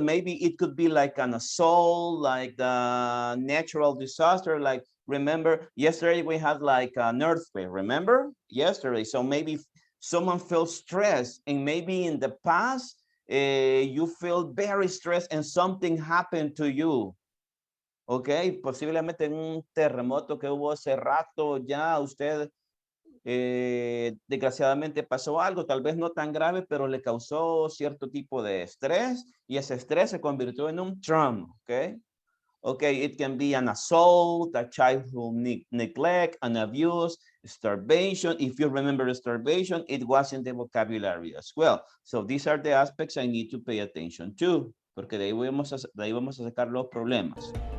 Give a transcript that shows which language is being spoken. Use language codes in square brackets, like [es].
[en] Maybe it could be like an assault, like the natural disaster. Like, remember yesterday we had like an earthquake, remember yesterday? So maybe someone feels stressed, and maybe in the past you feel very stressed and something happened to you. [es] Ok, posiblemente en un terremoto que hubo hace rato ya usted desgraciadamente pasó algo, tal vez no tan grave, pero le causó cierto tipo de estrés y ese estrés se convirtió en un trauma, ok? [en] Okay, it can be an assault, a childhood neglect, an abuse, starvation. If you remember starvation, it was in the vocabulary as well. So these are the aspects I need to pay attention to, porque de ahí vamos a sacar los problemas.